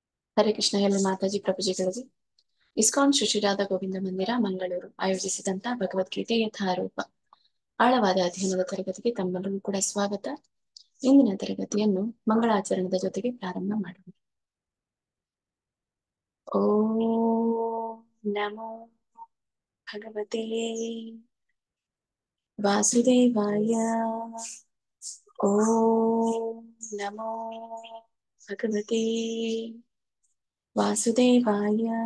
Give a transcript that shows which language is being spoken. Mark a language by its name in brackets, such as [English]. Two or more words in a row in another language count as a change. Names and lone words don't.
[Kannada] ಹರೇ ಕೃಷ್ಣ ಎಲ್ಲ ಮಾತಾಜಿ ಪ್ರಭುಜಿಗಳಿಗೆ ಇಸ್ಕಾನ್ ಶ್ರೀ ರಾಧಾ ಗೋವಿಂದ ಮಂದಿರ ಮಂಗಳೂರು ಆಯೋಜಿಸಿದಂತ ಭಗವದ್ಗೀತೆ ಯಥಾರೂಪ ಆಳವಾದ ಅಧ್ಯಯನದ ತರಗತಿಗೆ ತಮ್ಮೆಲ್ಲರಿಗೂ ಕೂಡ ಸ್ವಾಗತ. ಇಂದಿನ ತರಗತಿಯನ್ನು ಮಂಗಳಾಚರಣದ ಜೊತೆಗೆ ಪ್ರಾರಂಭ ಮಾಡುವುದು. [Sanskrit] ಓಂ ನಮೋ ಭಗವತೆ ವಾಸುದೇವಾಯ. ಓಂ ನಮೋ ಭಗವತೆ ವಾಸುದೇವಾಯ.